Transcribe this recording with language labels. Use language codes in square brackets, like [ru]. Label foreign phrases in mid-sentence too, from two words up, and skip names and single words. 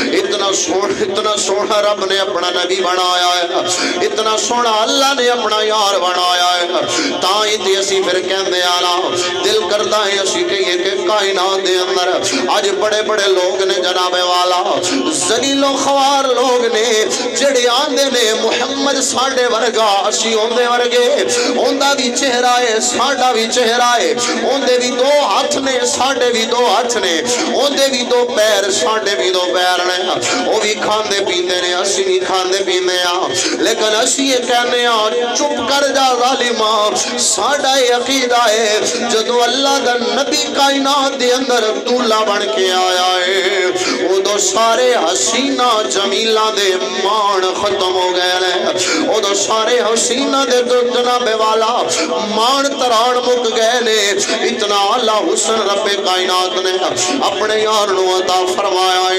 [pa] اتنا سونا رب نے اپنا نبی بنایا ہے، اتنا سونا اللہ نے اپنا یار بنایا ہے، تائیں تے اسی پھر کہندے آنا دل کردا ہے اسی کہیے کہ کائنات دے اندر اج بڑے بڑے لوگ نے جناب والا، ذلیل و خوار لوگ نے جڑے آندے نے محمد ساڈے ورگا اسی اوندے ورگے، اوندا بھی چہرہ ہے ساڈا بھی چہرہ ہے، اوندے بھی دو ہاتھ نے ساڈے بھی دو ہاتھ نے، اوندے بھی دو پیر ساڈے بھی دو پیر نے، وہ بھی کھاندے پیندے نے اسی بھی کھاندے پیندے ہیں، لیکن اسی یہ کہنے ہیں چپ کر جا ظالماں، ساڈا یہ عقیدہ ہے جدو اللہ دا نبی کائنات دے اندر دولہ بن کے آیا ہے وہ دو سارے حسینہ جمیلہ دے مان ختم ہو گئے ہیں، وہ دو سارے حسینہ دے تو جناب والا مان تران مک گئے نے، اتنا اللہ حسن رب کائنات نے اپنے یار نو عطا فرمایا ہے۔